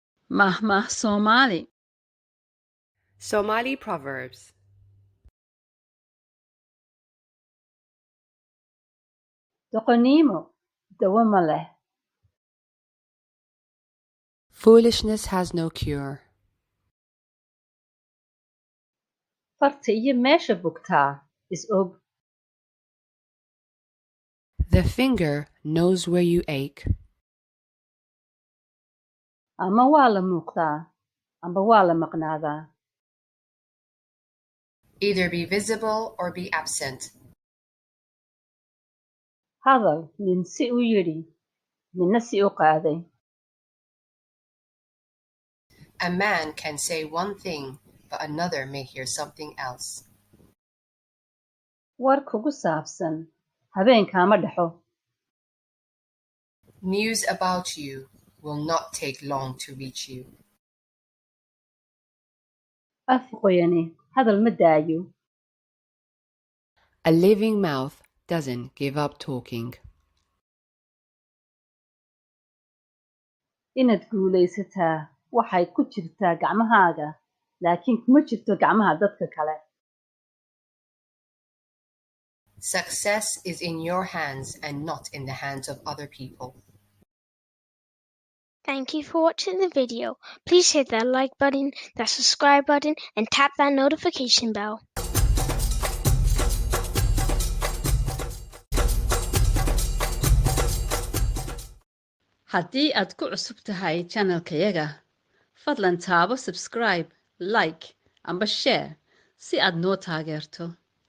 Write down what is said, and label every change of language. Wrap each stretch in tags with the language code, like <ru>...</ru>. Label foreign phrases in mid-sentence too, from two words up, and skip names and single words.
<so>Mahmah Somali.</so> <en>Somali proverbs.</en> <so>Doqonnimo dawo ma leh.</so> <en>Foolishness has no cure.</en> <so>Farta iyo meesha bugtaa is og.</so> <en>The finger knows where you ache.</en> <so>Ama waa la muuqdaa, amba waa la maqnaadaa.</so> <en>Either be visible or be absent.</en> <so>Hadal nin si u yidhi, ninna si u qaaday.</so> <en>A man can say one thing, but another may hear something else.</en> <so>War kugu saabsan, habeenkaama dhexo.</so> <en>News about you will not take long to reach you.</en> <so>Af qoyani, hadal ma daayo.</so> <en>A living mouth doesn't give up talking.</en> <so>Inaad guulaysataa waxay ku jirtaa gacmahaaga, laakiin kuma jirto gacmaha dadka kale.</so> <en>Success is in your hands and not in the hands of other people. Thank you for watching the video. Please hit that like button, that subscribe button, and tap that notification bell.</en> <so>Haddii aad ku cusub tahay channelkayaga, fadlan taabo subscribe, like, amba share si aad noo taageerto.</so>